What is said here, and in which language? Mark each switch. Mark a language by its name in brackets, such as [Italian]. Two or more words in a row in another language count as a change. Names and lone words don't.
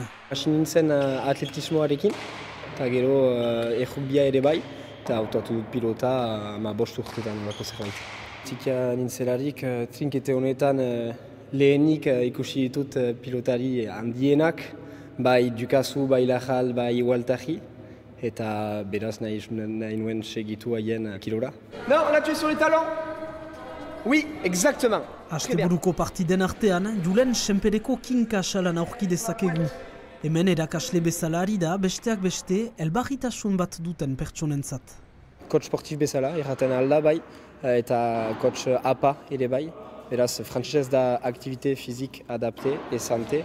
[Basque] Hasi nintzen atletismoarekin, eta gero errugbia ere bai, eta hautatu dut pilota 5 urtetan bako zerbait. Txikia nintzelarik trinkete honetan lehenik ikusi ditut pilotari handienak, bai Dukazu, bai Lajal, bai Waltaji, eta beraz nahi nuen segitu haien kilora. [French] Non, là tu es sur les talents. Oui, exactement. [Basque] Asteburuko partiden artean, Julen senpereko kinka salan aurki dezakegu. Hemen erakasle bezala ari da, besteak beste, elbarritasun bat duten pertsonentzat. [French] Coach sportif [Basque] bezala, erraten alda bai, eta coach APA ere bai. Beraz, frantzesez da [French] aktivite fizik adapte e sante.